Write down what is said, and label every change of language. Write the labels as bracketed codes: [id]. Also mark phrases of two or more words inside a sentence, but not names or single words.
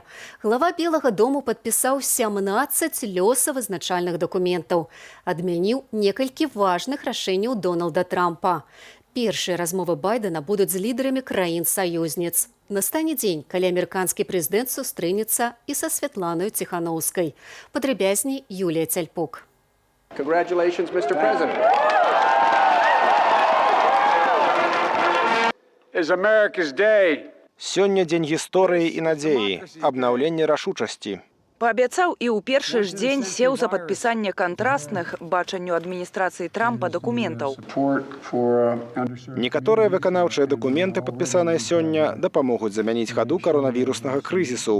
[be] Глава Белага дому падпісаў 17 лёсавызначальных дакументаў. Адмяніў некалькі важных рашэнняў Дональда Трампа. Першыя размовы Байдена будуць з лідарамі краін-саюзніц. Настане дзень, калі амерыканскі прэзідэнт сустрэнецца і са Святланай Ціханаўскай. Падрабязней Юлія Цяльпук. [en] Congratulations, Mr. President. Is America's day. [be] Сёння дзень гісторыі і надзеі, абнаўлення рашучасці. Паабяцаў і ў першы ж дзень сеў за падпісанне кантрастных бачанню адміністрацыі Трампа дакументаў. Некаторыя выканаўчыя дакументы, падпісаныя сёння, дапамогуць замяніць хаду каронавіруснага крызісу.